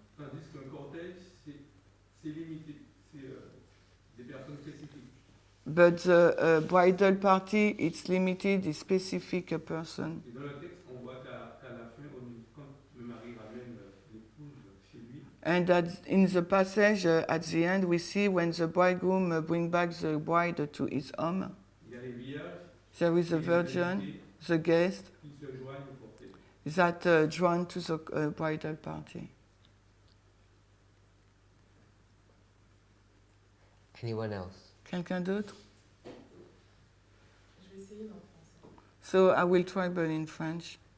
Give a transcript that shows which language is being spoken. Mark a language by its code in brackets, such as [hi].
[fr] Tandis qu'un cortège, c'est limité, c'est des personnes spécifiques. [en] but the bridal party, it's limited, it's specific person. [fr] Et dans le texte, on voit qu'à la fin, quand le mari ramène l'épouse chez lui, [en] And in the passage at the end, we see when the bridegroom bring back the bride to his home, [fr] il y a les vierges [en] there is a virgin, the guest, [fr] qui se joignent au cortège. [en] that drawn to the bridal party. Anyone else? [fr] Quelqu'un d'autre? Je vais essayer en français. [en] So I will try, but in French.